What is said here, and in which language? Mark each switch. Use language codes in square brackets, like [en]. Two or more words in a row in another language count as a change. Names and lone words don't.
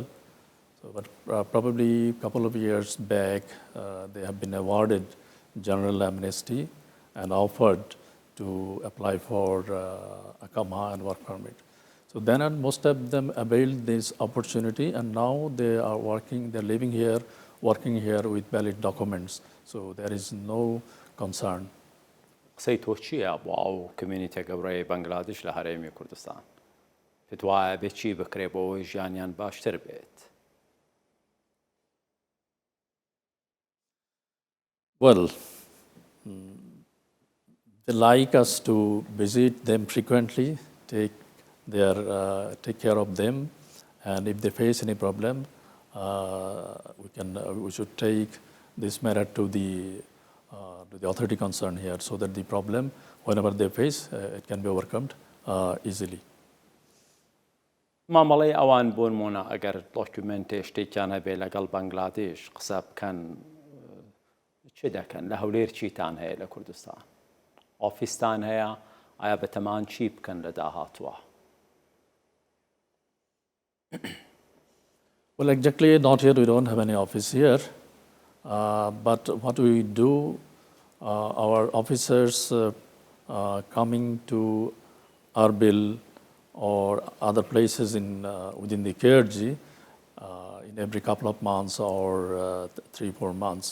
[en] So, but probably a couple of years back, they have been awarded general amnesty and offered to apply for akama and work permit. So then most of them availed this opportunity, and now they are working, they're living here, working here with valid documents. So there is no concern. [ckb] قسەی تۆ چییە بۆ ئەو کمیونیتە گەورەی بەنگلادێش لە هەرێمی کوردستان؟ پێت وایە بێت چی بکرێ بۆ ئەوەی ژیانیان باشتر بێت؟ [en] Well, they like us to visit them frequently, take care of them, and if they face any problem, we should take this matter to the authority concerned here, so that the problem, whenever they face, it can be overcome easily. [ckb] مامەڵەی ئەوان بۆ نمونە ئەگەر دۆکیومنتێ شتێکیان هەبێ لەگەڵ بەنگلادێش قسە بکەن چ دەکەن؟ لە هەولێر چیتان هەیە لە کوردستان؟ ئۆفیستان هەیە؟ ئایا بەتەمان چی بکەن لە داهاتووە؟ [en] Well, exactly, not here. We don't have any office here. But what we do, our officers coming to Erbil or other places within the KRG in every couple of months or 3-4 months.